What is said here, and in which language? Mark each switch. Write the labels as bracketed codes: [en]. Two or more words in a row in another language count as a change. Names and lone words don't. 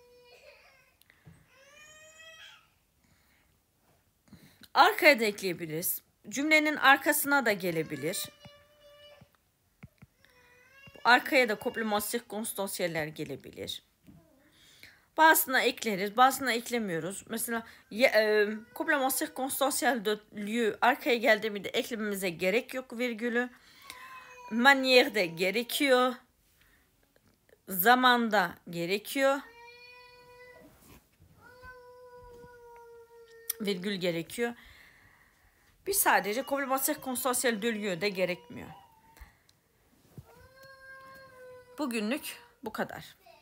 [tr] Arkaya da ekleyebiliriz. Cümlenin arkasına da gelebilir. Arkaya da [fr] complément circonstancieller [tr] gelebilir. Bazısına ekleriz, bazısına eklemiyoruz. Mesela [fr] complément circonstanciel de lieu [tr] arkaya geldiğinde eklememize gerek yok virgülü. Manière de gerekiyor. Zamanda gerekiyor. Virgül gerekiyor. Biz sadece [fr] complément circonstanciel de lieu [tr] de gerekmiyor. Bugünlük bu kadar.